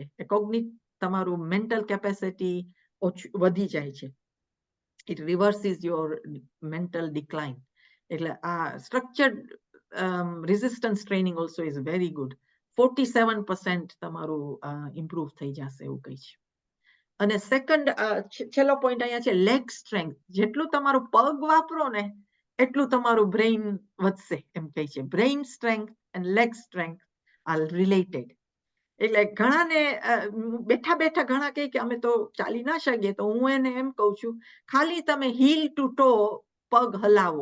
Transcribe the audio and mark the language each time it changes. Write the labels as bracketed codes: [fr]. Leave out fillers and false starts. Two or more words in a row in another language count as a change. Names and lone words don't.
[gu] તમારું [en] mental capacity [gu] વધી જાય છે. [en] It reverses your mental decline. [gu] એટલે આ [en] structured resistance training also is very good. [gu] 47% તમારું improve થઈ જશે એવું કહે છે. અને સેકન્ડ છેલ્લો પોઈન્ટ અહીંયા છે [en] leg strength. [gu] જેટલું તમારું પગ વાપરો ને એટલું તમારું બ્રેઇન વધશે એમ કહે છે. [en] Brain strength and leg strength are related. [gu] એટલે ઘણાને બેઠા બેઠા ઘણા કહે કે અમે તો ચાલી ના શકીએ, તો હું એને એમ કહું છું ખાલી તમે [en] heel to toe [gu] પગ હલાવો.